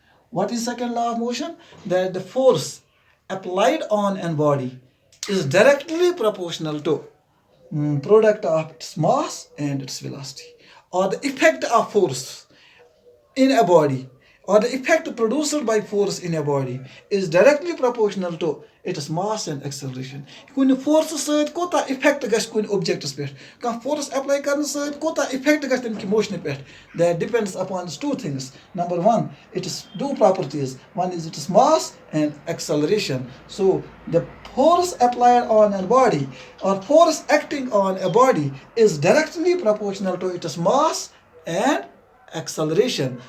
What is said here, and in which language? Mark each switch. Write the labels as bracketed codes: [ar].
[en] What is second law of motion? That the force applied on a body is directly proportional to product of its mass and its velocity, or the effect of force in a body, or the effect produced by force in a body is directly proportional to its mass and acceleration. [ks] Kuni force سۭتۍ کوتاہ effect گژھِ کُنہِ objectس پٮ۪ٹھ، کانٛہہ force apply کرنہٕ سۭتۍ کوتاہ effect گژھِ تَمہِ کہِ motion پٮ۪ٹھ. [en] That depends upon two things. Number one, its two properties. One is its mass and acceleration. So the force applied on a body or force acting on a body is directly proportional to its mass and acceleration.